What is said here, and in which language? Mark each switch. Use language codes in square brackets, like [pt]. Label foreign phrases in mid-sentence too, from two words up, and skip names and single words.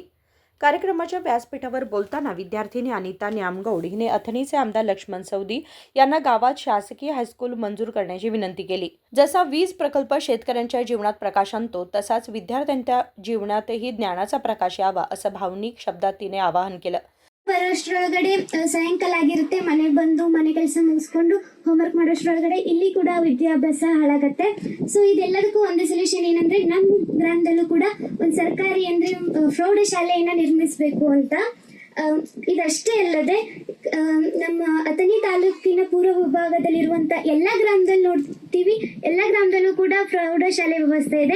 [mr] कार्यक्रमाच्या व्यासपीठावर बोलताना विद्यार्थिनी अनिता न्यामगौड हिने अथणीचे आमदार लक्ष्मण सवदी यांना गावात शासकीय हायस्कूल मंजूर करण्याची विनंती केली. जसा वीज प्रकल्प शेतकऱ्यांच्या जीवनात प्रकाश आणतो तसाच विद्यार्थ्यांच्या जीवनातही ज्ञानाचा प्रकाश यावा असं भावनिक शब्दात तिने आवाहन केलं. [kn] ಬರೋಷ್ಟ್ರೊಳಗಡೆ ಸಾಯಂಕಾಲ ಆಗಿರುತ್ತೆ. ಮನೆಗೆ ಬಂದು ಮನೆ ಕೆಲಸ ಮುಗಿಸ್ಕೊಂಡು ಹೋಮ್ವರ್ಕ್ ಮಾಡೋಷ್ಟ್ರೊಳಗಡೆ ಇಲ್ಲಿ ಕೂಡ ವಿದ್ಯಾಭ್ಯಾಸ ಹಾಳಾಗತ್ತೆ. ಸೊ ಇದೆಲ್ಲದಕ್ಕೂ ಒಂದೇ ಸೊಲ್ಯೂಷನ್ ಏನಂದ್ರೆ ನಮ್ಮ ಗ್ರಾಮದಲ್ಲೂ ಕೂಡ ಒಂದು ಸರ್ಕಾರಿ ಅಂದ್ರೆ ಪ್ರೌಢಶಾಲೆಯನ್ನ ನಿರ್ಮಿಸಬೇಕು ಅಂತ. ಇದಷ್ಟೇ ಅಲ್ಲದೆ ನಮ್ಮ ಅಥಣಿ ತಾಲೂಕಿನ ಪೂರ್ವ ವಿಭಾಗದಲ್ಲಿರುವಂತ ಎಲ್ಲಾ ಗ್ರಾಮದಲ್ಲಿ ನೋಡ್ತೀವಿ, ಎಲ್ಲಾ ಗ್ರಾಮದಲ್ಲೂ ಕೂಡ ಪ್ರೌಢಶಾಲೆ ವ್ಯವಸ್ಥೆ ಇದೆ.